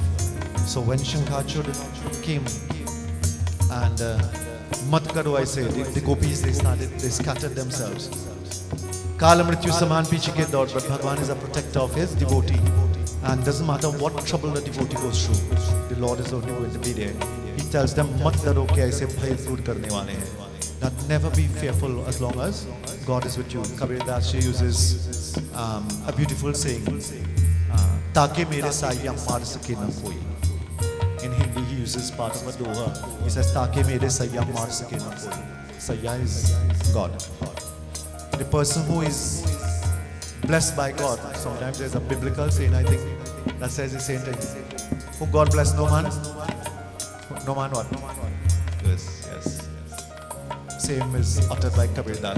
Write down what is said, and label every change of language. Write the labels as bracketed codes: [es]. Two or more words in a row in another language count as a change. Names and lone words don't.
[en] So when Shankarchud came and [hi] mat karo aise, [en] the gopis, they scattered themselves. [hi] Kala mrityu saman piche ke daud, [en] but Bhagwan is a protector of his devotee. And doesn't matter what trouble the devotee goes through, the Lord is only going to be there. He tells them, [hi] mat daro ke aise bhay door karne wale hain. [en] That never be fearful as long as God is with you. Kabir Das uses a beautiful saying, [hi] taake mere saiya maar sake na koi. [en] In Hindi he uses part of a doha. He says, [hi] taake mere saiya maar sake na koi. [en] Saiya is God. The person who is blessed by God, sometimes there's a biblical saying, I think, that says the same thing. Who God bless, no man? No man what? Yes. Same is uttered by Kabir Das.